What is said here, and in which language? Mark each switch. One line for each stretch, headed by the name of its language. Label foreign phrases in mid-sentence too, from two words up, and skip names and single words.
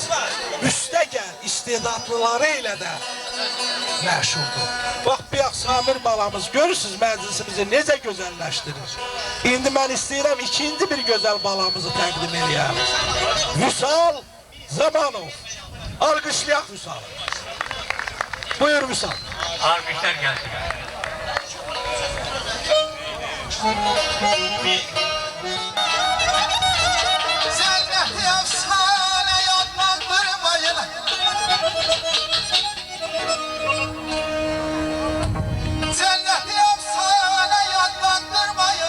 Azerbaijani: Üstəgəl istedadlıları ilə də məşhurdur. Bax, bir Samir balamız, görürsünüz məclisimizi necə gözəlləşdirir. İndi mən istəyirəm ikinci bir gözəl balamızı təqdim edəyəm. Vüsal Zamanov. Alqışlayaq Vüsal. Buyur Vüsal.
Turkish: Alkışlar gelsin. Cenneti efsane adlandırmayın. Cenneti efsane adlandırmayın.